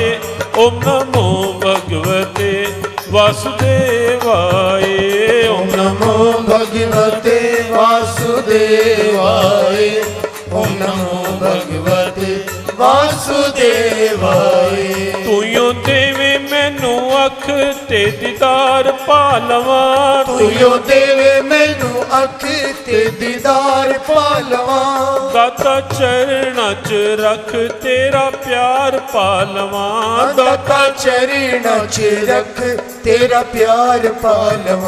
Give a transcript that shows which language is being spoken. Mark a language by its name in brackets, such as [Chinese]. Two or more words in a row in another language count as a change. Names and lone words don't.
[Sanskrit] ओम नमो भगवते वासुदेवाय। ओम नमो भगवते वासुदेवाय। ओम नमो भगवते वासुदेवाय। [Punjabi] ਤੂਯੋ ਦੇਵੇ ਮੈਨੂੰ ਅੱਖ ਤੇ ਦੀਦਾਰ ਪਾਲਵਾ। ਤੂਯੋ ਦੇਵੇ ਮੈਨੂੰ ਅੱਖ ਤੇ ਦੀਦਾਰ ਪਾਲਵਾ। ਦਾਤਾ ਚਰਨਾਂ ਚ ਰੱਖ ਤੇਰਾ ਪਿਆਰ ਪਾਲਵਾ। ਦਾਤਾ ਚਰਨਾਂ ਚ ਰੱਖ ਤੇਰਾ ਪਿਆਰ ਪਾਲਵਾ।